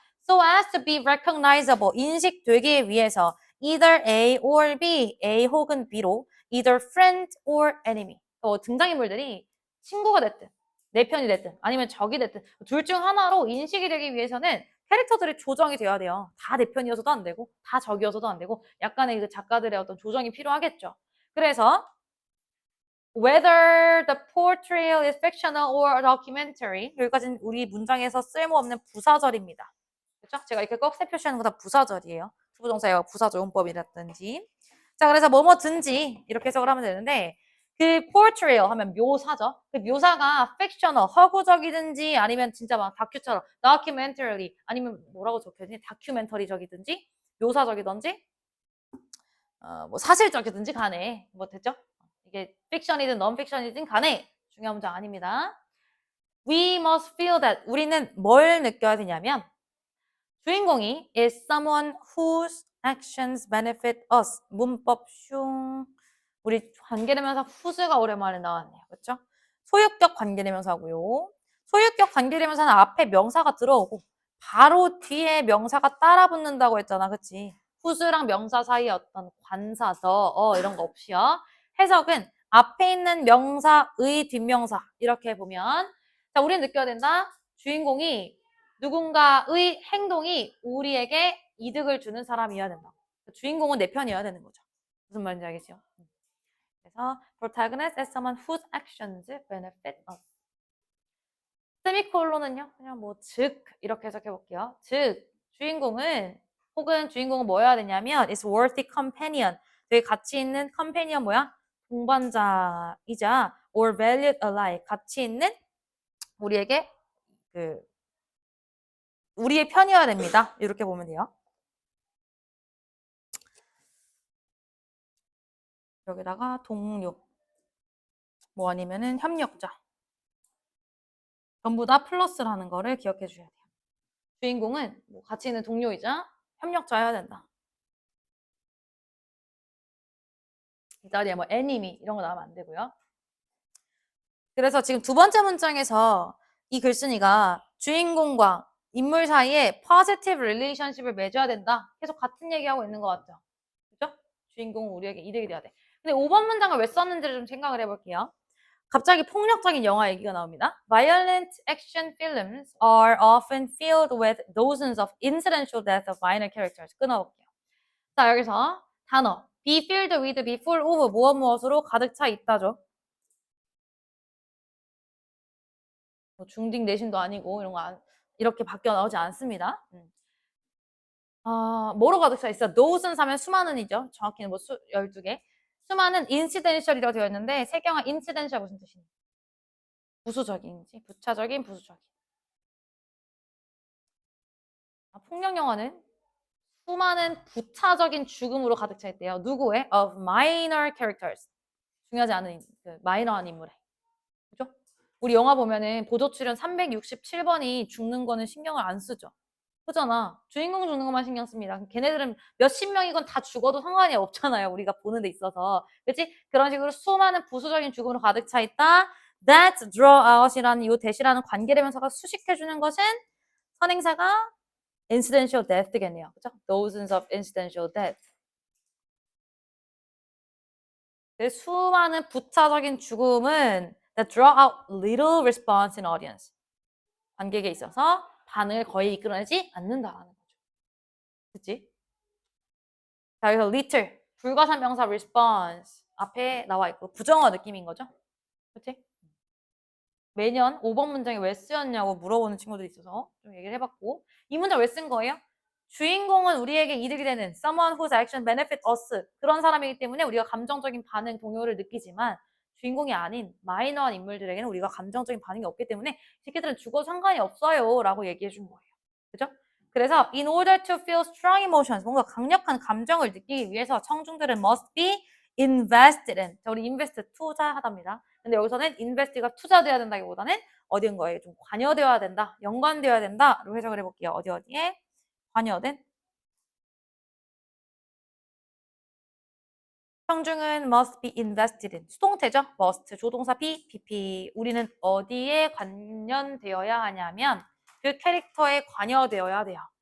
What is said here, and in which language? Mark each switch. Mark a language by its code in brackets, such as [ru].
[en] so as to be recognizable [ko] 인식되기 위해서 [en] either A or B, [ko] A 혹은 B로 [en] either friend or enemy [ko] 등장인물들이 친구가 됐든 내 편이 됐든 아니면 적이 됐든 둘 중 하나로 인식이 되기 위해서는 캐릭터들이 조정이 돼야 돼요. 다 내 편이어서도 안 되고 다 적이어서도 안 되고 약간의 그 작가들의 어떤 조정이 필요하겠죠. 그래서 [en] whether the portrayal is fictional or documentary [ko] 여기까지는 우리 문장에서 쓸모없는 부사절입니다. 그렇죠? 제가 이렇게 꺽쇠 표시하는 거 다 부사절이에요. 투부정사의 부사절 용법이라든지. 자, 그래서 뭐뭐든지 이렇게 해석을 하면 되는데 그 portrayal 하면 묘사죠. 그 묘사가 fictional, 허구적이든지 아니면 진짜 막 다큐처럼 documentary 아니면 뭐라고 적혀있니? 다큐멘터리적이든지 묘사적이든지 뭐 사실적이든지 간에 뭐 됐죠? 이게 픽션이든 non-fiction이든 간에 중요한 문장 아닙니다. [en] We must feel that [ko] 우리는 뭘 느껴야 되냐면 주인공이 [en] is someone whose actions benefit us. [ko] 문법 슝. 우리 관계대명사 whose가 오랜만에 나왔네요. 그렇죠? 소유격 관계대명사고요. 소유격 관계대명사는 앞에 명사가 들어오고 바로 뒤에 명사가 따라 붙는다고 했잖아. 그치? whose랑 명사 사이에 어떤 관사, 이런 거 없이요. 해석은 앞에 있는 명사의 뒷명사 이렇게 보면 자, 우리는 느껴야 된다. 주인공이 누군가의 행동이 우리에게 이득을 주는 사람이어야 된다. 주인공은 내 편이어야 되는 거죠. 무슨 말인지 알겠죠? 그래서 [en] protagonist is someone whose actions benefit us. [ko] 세미콜론은요, 그냥 뭐 즉 이렇게 해석해 볼게요. 즉 주인공은 혹은 주인공은 뭐여야 되냐면 [en] is worthy companion. [ko] 되게 가치 있는 companion 뭐야? 동반자이자 [en] or valued alike. [ko] 가치 있는 우리에게 그 우리의 편이어야 됩니다. 이렇게 보면 돼요. 여기다가 동료 뭐 아니면은 협력자 전부 다 플러스라는 거를 기억해 주셔야 돼요. 주인공은 뭐 같이 있는 동료이자 협력자여야 된다. 이 자리에 뭐 애니미 이런 거 나오면 안 되고요. 그래서 지금 두 번째 문장에서 이 글쓴이가 주인공과 인물 사이에 positive relationship을 맺어야 된다. 계속 같은 얘기하고 있는 것 같죠? 그죠? 주인공은 우리에게 이득이 돼야 돼. 근데 5번 문장을 왜 썼는지를 좀 생각을 해볼게요. 갑자기 폭력적인 영화 얘기가 나옵니다. [en] Violent action films are often filled with dozens of incidental deaths of minor characters. [ko] 끊어볼게요. 자, 여기서 단어 be filled with, be full of 무엇으로 가득 차 있다죠. 뭐 중딩 내신도 아니고 이런 거 이렇게 바뀌어 나오지 않습니다. 뭐로 가득 차 있어? dozens 하면 수많은이죠. 정확히는 뭐 12개. 수많은 incidential이라고 되어 있는데 세경아 incidential 무슨 뜻이니? 부수적인지 부차적인 부수적인 통영 영화는 수많은 부차적인 죽음으로 가득 차 있대요. 누구의? [en] Of minor characters. [ko] 중요하지 않은 그 마이너한 인물에. 그죠? 우리 영화 보면은 보조 출연 367번이 죽는 거는 신경을 안 쓰죠. 그잖아. 주인공 죽는 것만 신경 씁니다. 걔네들은 몇십 명이건 다 죽어도 상관이 없잖아요. 우리가 보는 데 있어서. 그치? 그런 식으로 수많은 부수적인 죽음으로 가득 차 있다. [en] That draw out [ko] 이라는 이 대시라는 관계대명사가 수식해주는 것은 선행사가 incidental death겠네요. 그죠? [en] Dozens of incidental death. [ko] 수많은 부차적인 죽음은 [en] that draw out little response in audience. [ko] 관객에 있어서 반응을 거의 이끌어내지 않는다라는 거죠. 그치? 자, 여기서 little, 불가산 명사 response 앞에 나와 있고 부정어 느낌인 거죠. 그치? 매년 5번 문장에 왜 쓰였냐고 물어보는 친구들이 있어서 좀 얘기를 해봤고 이 문장 왜 쓴 거예요? 주인공은 우리에게 이득이 되는 [en] someone whose action benefit us [ko] 그런 사람이기 때문에 우리가 감정적인 반응, 동요를 느끼지만 주인공이 아닌 마이너한 인물들에게는 우리가 감정적인 반응이 없기 때문에 이 새끼들은 죽어도 상관이 없어요 라고 얘기해 준 거예요. 그죠? [en] 그래서 in order to feel strong emotions [ko] 뭔가 강력한 감정을 느끼기 위해서 청중들은 [en] must be invested in [ko] 자, 우리 [en] invest [ko] 투자하답니다. 근데 여기서는 invest가 투자돼야 된다기보다는 어딘 거에 좀 관여되어야 된다, 연관되어야 된다로 해석을 해볼게요. 어디에 관여된 청중은 [en] must be invested in [ko] 수동태죠. must 조동사 be, pp 우리는 어디에 관련되어야 하냐면 그 캐릭터에 관여되어야 돼요.